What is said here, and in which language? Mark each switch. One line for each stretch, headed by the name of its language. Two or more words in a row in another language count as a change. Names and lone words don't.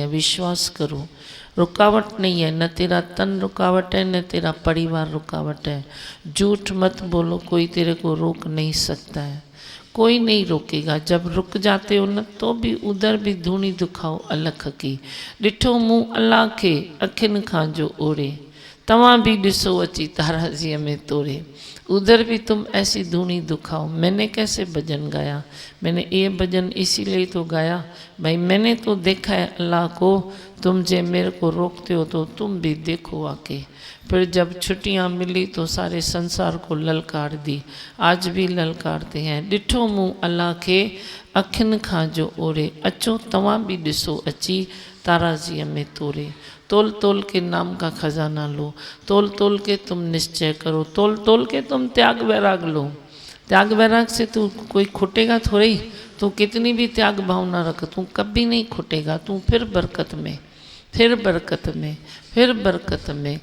Hindi: विश्वास करो, रुकावट नहीं है। न तेरा तन रुकावट है, न तेरा परिवार रुकावट है। झूठ मत बोलो, कोई तेरे को रोक नहीं सकता है, कोई नहीं रोकेगा। जब रुक जाते हो न तो भी उधर भी धूनी दुखाओ अलख की।
Sindhi: ॾिठो मुँह अल्लाह खे अखियुनि खां जो ओड़े, तव्हां भी ॾिसो अची ताराज़ीअ में तोड़े।
Hindi: उधर भी तुम ऐसी धूनी दुखाओ। मैंने कैसे भजन गाया? मैंने ये भजन इसीलिए तो गाया भाई, मैंने तो देखा है अल्लाह को। तुम जे मेरे को रोकते हो तो तुम भी देखो आके। फिर जब छुट्टियां मिली तो सारे संसार को ललकार दी, आज भी ललकारते हैं।
Sindhi: ॾिठो मुँह अल्लाह खे अखियुनि खां जो ओड़े, अचो तव्हां भी ॾिसो अची ताराज़ीअ में तोड़े।
Hindi: तोल तोल के नाम का खजाना लो, तोल तोल के तुम निश्चय करो, तोल तोल के तुम त्याग वैराग लो। त्याग वैराग से तू कोई खुटेगा थोड़ी। तू कितनी भी त्याग भावना रख, तू कभी नहीं खुटेगा। तू फिर बरकत में, फिर बरकत में, फिर बरकत में।